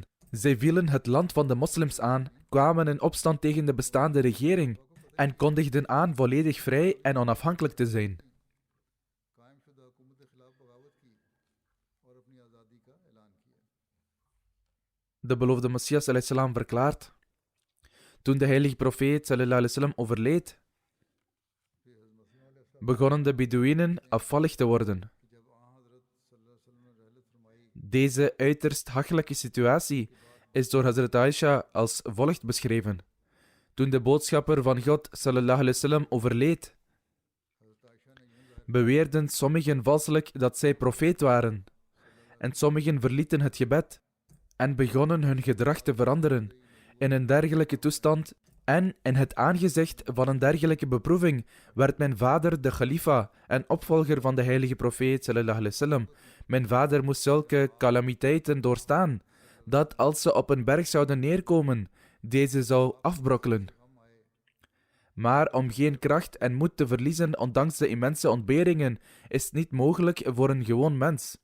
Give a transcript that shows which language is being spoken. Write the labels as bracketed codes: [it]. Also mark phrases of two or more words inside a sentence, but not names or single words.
[nl] Zij vielen het land van de moslims aan, kwamen in opstand tegen de bestaande regering en kondigden aan volledig vrij en onafhankelijk te zijn. De beloofde Messias [ar] عليه السلام [nl] verklaart: toen de heilige profeet [ar] صلى الله عليه وسلم [nl] overleed, begonnen de Bedouinen afvallig te worden. Deze uiterst hachelijke situatie is door Hazrat Aisha als volgt beschreven. Toen de boodschapper van God [ar] صلى الله عليه وسلم [nl] overleed, beweerden sommigen valselijk dat zij profeet waren, en sommigen verlieten het gebed en begonnen hun gedrag te veranderen. In een dergelijke toestand en in het aangezicht van een dergelijke beproeving werd mijn vader de khalifa en opvolger van de heilige profeet [ar] صلى الله عليه وسلم. [nl] Mijn vader moest zulke calamiteiten doorstaan, dat als ze op een berg zouden neerkomen, deze zou afbrokkelen. Maar om geen kracht en moed te verliezen ondanks de immense ontberingen, is het niet mogelijk voor een gewoon mens.